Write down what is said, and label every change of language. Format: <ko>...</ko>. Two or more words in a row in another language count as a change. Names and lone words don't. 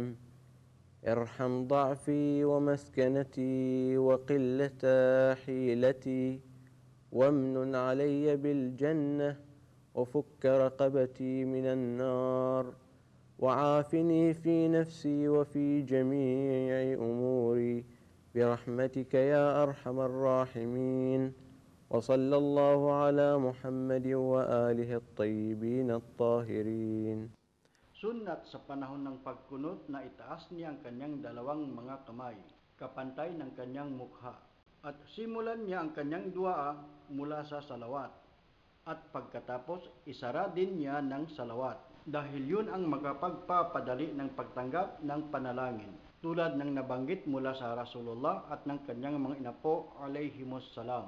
<ar>ارحم ضعفي ومسكنتي وقلة حيلتي وامنن علي بالجنة وفك رقبتي من النار وعافني في نفسي وفي جميع أموري برحمتك يا أرحم الراحمين وصلى الله على محمد وآله الطيبين الطاهرين.</ar> <tl>sunat sa panahon ng pagkunot na itaas niya ang kanyang dalawang mga kamay, kapantay ng kanyang mukha, at simulan niya ang kanyang dua mula sa salawat. At pagkatapos, isara din niya ng salawat, dahil yun ang makapagpapadali ng pagtanggap ng panalangin, tulad ng nabanggit mula sa Rasulullah at ng kanyang mga inapo</tl> <ar>alayhimus salam.</ar>